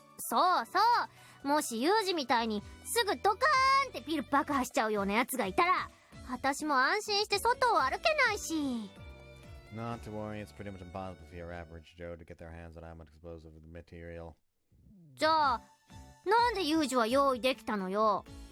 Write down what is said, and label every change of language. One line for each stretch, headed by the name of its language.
Japanese: そうそう、もしユージみたいにすぐドカーンってビル爆破しちゃうようなやつがいたら、私も安心して外を歩けないし。
English: Not to worry, it's pretty much impossible for your average Joe to get their hands on that much explosive material.
Japanese: じゃあなんでユージは用意できたのよ。